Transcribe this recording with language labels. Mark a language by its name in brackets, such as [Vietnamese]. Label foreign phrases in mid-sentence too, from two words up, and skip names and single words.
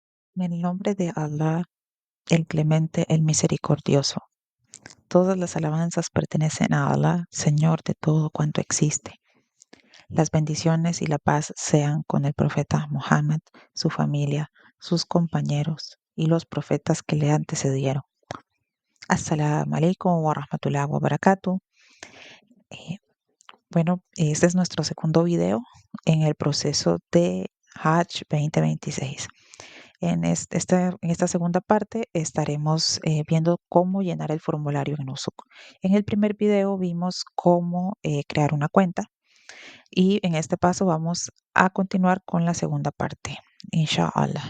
[Spanish] En el nombre de Allah, el Clemente, el Misericordioso. Todas las alabanzas pertenecen a Allah, Señor de todo cuanto existe. Las bendiciones y la paz sean con el profeta Muhammad, su familia, sus compañeros y los profetas que le antecedieron. [Arabic] السلام عليكم ورحمة الله وبركاته. [Spanish] Eh, este es nuestro segundo video en el proceso de Hajj 2026. En esta segunda parte estaremos viendo cómo llenar el formulario en Nusuk. En el primer video vimos cómo crear una cuenta y en este paso vamos a continuar con la segunda parte, [Arabic] إن شاء الله.